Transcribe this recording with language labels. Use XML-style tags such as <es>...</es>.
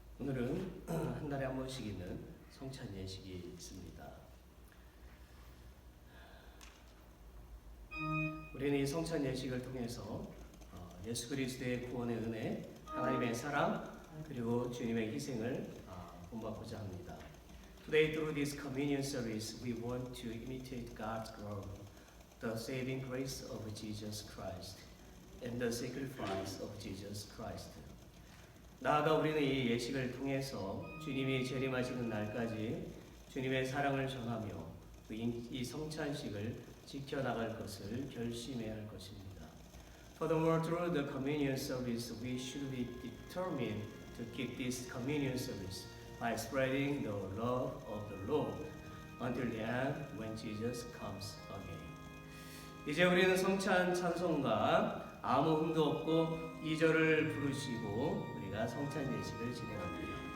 <ko>오늘은 한 달에 한 번씩 있는 성찬 예식이 있습니다. 우리는 이 성찬 예식을 통해서 예수 그리스도의 구원의 은혜, 하나님의 사랑, 그리고 주님의 희생을 본받고자 합니다.</ko> <en>Today, through this communion service, we want to imitate God's love, the saving grace of Jesus Christ, and the sacrifice of Jesus Christ.</en> <ko>나아가 우리는 이 예식을 통해서 주님이 재림하시는 날까지 주님의 사랑을 전하며 이 성찬식을 지켜나갈 것을 결심해야 할 것입니다.</ko> <en>Furthermore, through the communion service, we should be determined to keep this communion service by spreading the love of the Lord until the end when Jesus comes again.</en> <ko>이제 우리는 성찬 찬송가 아무 흠도 없고 2절을 부르시고 우리가 성찬 예식을 진행합니다.</ko>